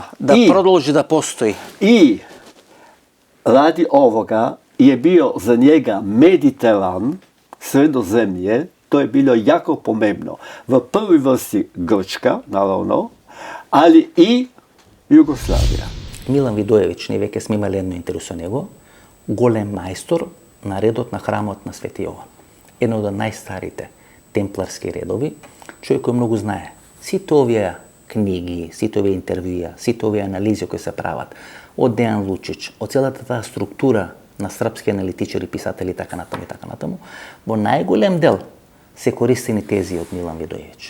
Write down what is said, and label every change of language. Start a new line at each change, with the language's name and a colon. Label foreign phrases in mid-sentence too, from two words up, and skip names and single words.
Croatian: Da продолжи da postoji. I radi ovoga je bio za njega Mediteran, Sredozemlje, to je bilo jako pomembno. V prvoj vrsti Grčka, naravno, ali i Jugoslavija.
Macedonian: Милан Видоевич, ние веќе сме имали едно интервју со него, голем мајстор на редот на храмот на Свети Јован. Едно од најстарите темпларски редови, човек кој многу знае. Сите овие книги, сите овие интервјуа, сите овие анализи кои се прават од Дејан Лучич, од целата таа структура на српски аналитичари, писатели и така натаму, во најголем дел се користени тези од Милан Видоевич.